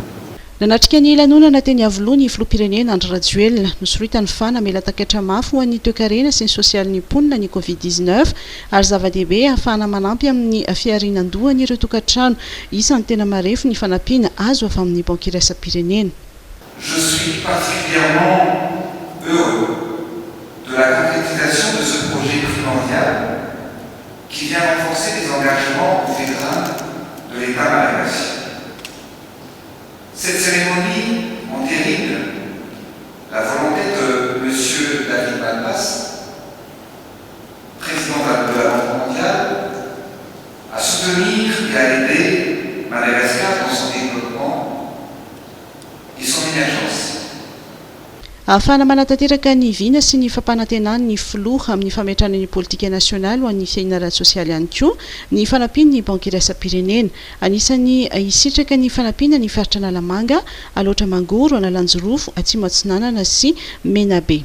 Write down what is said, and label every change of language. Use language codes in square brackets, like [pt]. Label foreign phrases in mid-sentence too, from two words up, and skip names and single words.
[mg] Nanatrika ny lanonana teny avoloa ny filoham-pirenena Andry Rajoelina nosoritany fa namela takatra mafy ho an'ny toe-karena sy ny sosialy ny mponina ny Covid-19 ary zava-dehibe ahafahana manampy amin'ny fiarinan-doha ny ireo tokantrano isan'ny tena marefo ny fanampiana azo avy amin'ny banky iraisam-pirenena. [fr] Je suis particulièrement heureux de la concrétisation de ce projet primordial qui vient renforcer les engagements des vétérans de l'État malagasy. Cette cérémonie entérine la volonté de M. David Malpass, président de la Banque mondiale, à soutenir et à aider Madagascar dans son développement et son émergence. [mg] Ahafahana manatanteraka ny vina sy ny fampanantenany ny filoha amin'ny fametrahana ny politika nasionaly ho an'ny fiainana ara-tsosialy ihany koa ny fanampiana ny banky iraisam-pirenena. Anisany isitraka ny fanampiana ny faritra Analamanga, Aloatra Mangoro, Analanjorofo, Atsimo Atsinanana sy Menabe.